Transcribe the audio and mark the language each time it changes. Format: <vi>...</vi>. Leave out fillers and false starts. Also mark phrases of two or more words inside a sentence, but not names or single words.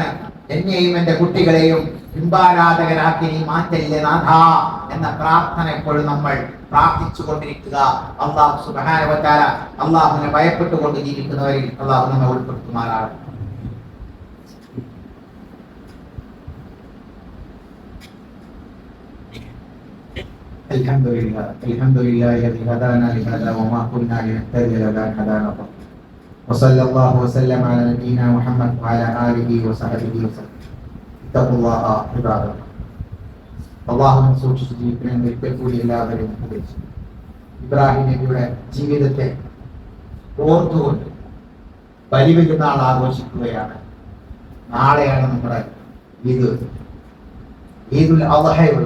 <ml>എന്നെയും എന്റെ കുട്ടികളെയും ബിംബാരാധകരാക്കി നീ മാറ്റല്ലേ നാഥ എന്ന പ്രാർത്ഥന എപ്പോഴും നമ്മൾ പ്രാർത്ഥിച്ചു കൊണ്ടിരിക്കുക.</ml> <ar>الله سبحانه وتعالى</ar> <ml>അല്ലാഹുവിനെ ഭയപ്പെട്ടുകൊണ്ട് ജീവിക്കുന്നവരിൽ അല്ലാഹു നമ്മെ ഉൾപ്പെടുത്തുമാറാകട്ടെ.</ml> <ar>അൽഹംദുലില്ലാഹി الذي هدانا لهذا وما كنا لنهتدي لولا أن هدانا الله وصلى الله وسلم على نبينا محمد وعلى آله وصحبه وسلم. اتقوا الله عباد الله.</ar> <ml>അല്ലാഹുവിനെ സൂക്ഷിച്ച് ജീവിക്കണമെന്ന് ഒരിക്കൽ കൂടി എല്ലാവരും ഉപദേശിച്ചു. ഇബ്രാഹിം നബിയുടെ ജീവിതത്തെ ഓർത്തുകൊണ്ട് ബലിപെരുന്നാൾ ആഘോഷിക്കുകയാണ്. നാളെയാണ് നമ്മുടെ ഈദുൽ അദ്ഹയുള്ളത്.</ml>